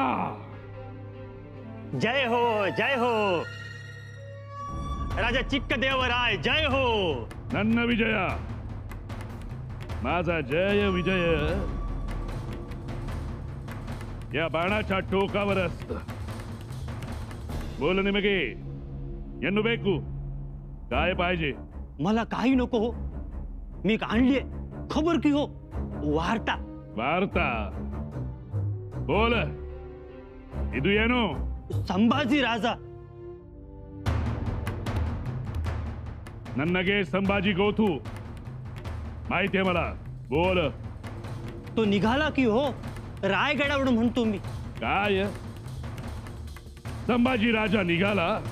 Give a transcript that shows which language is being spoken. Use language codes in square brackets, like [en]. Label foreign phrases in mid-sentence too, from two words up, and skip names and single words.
[mr] जय हो राजा चिಕ್ಕದೇವರಾಯ, जय हो. [kn] ನನ್ನ ವಿಜಯ, [mr] माझा जय विजय या बाणाच्या टोकावर असत. [kn] ಬೋಲ್ ನಿಮಗೆ ಏನು ಬೇಕು? [mr] काय पाहिजे? मला काही नको हो, मी आणलीये खबर की हो, वार्ता. वार्ता बोल, [kn] ಇದು ಏನು? [mr] संभाजी राजा. [kn] ನನಗೆ ಸಂಭಾಜಿ ಗೊತ್ತು [mr] माहिती आहे मला. बोल. तो निघाला की हो रायगडावरून म्हणतो मी. काय संभाजी राजा निघाला?